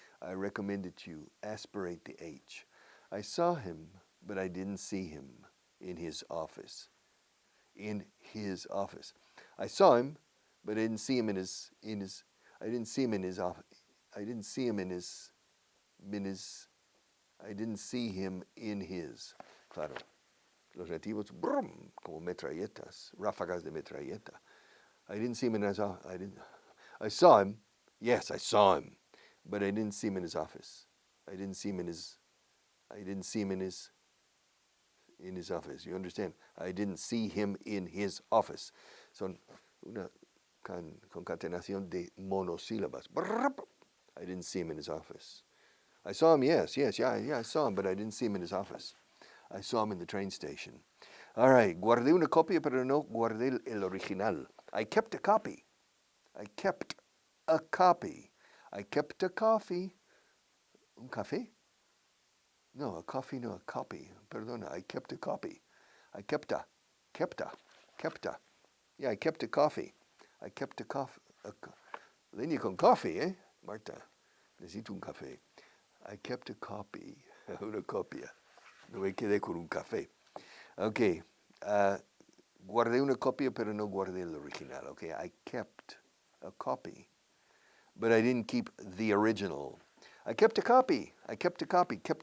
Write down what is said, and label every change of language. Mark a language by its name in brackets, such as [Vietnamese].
[English] I recommend that you aspirate the H. I saw him, but I didn't see him in his office. In his office. I saw him, but I didn't see him in his I didn't see him in his office. I didn't see him in his I didn't see him in his. [Spanish] Claro. Los nativos, brum, como metralletas, ráfagas de metralleta. [English] I didn't see him in his office. I saw him. Yes, I saw him, but I didn't see him in his office. I didn't see him in his office. You understand? I didn't see him in his office. [Spanish] Son una concatenación de monosílabas. [English] I didn't see him in his office. I saw him, yes, I saw him, but I didn't see him in his office. I saw him in the train station. All right, [Spanish] guardé una copia, pero no guardé el original. [English] I kept a copy. I kept a copy. I kept a coffee. [Spanish] Un café? [English] No, a coffee, no, a copy. Perdona, I kept a copy. I kept a. Yeah, I kept a coffee. I kept a coffee. [Spanish] Leña con [English] coffee, eh? [Spanish] Marta, necesito un café. [English] I kept a copy. [Spanish] Una copia. No me quedé con un café. Okay. Guardé una copia, pero no guardé el original. [English] Okay, I kept a copy, but I didn't keep the original. I kept a copy. Kept a copy.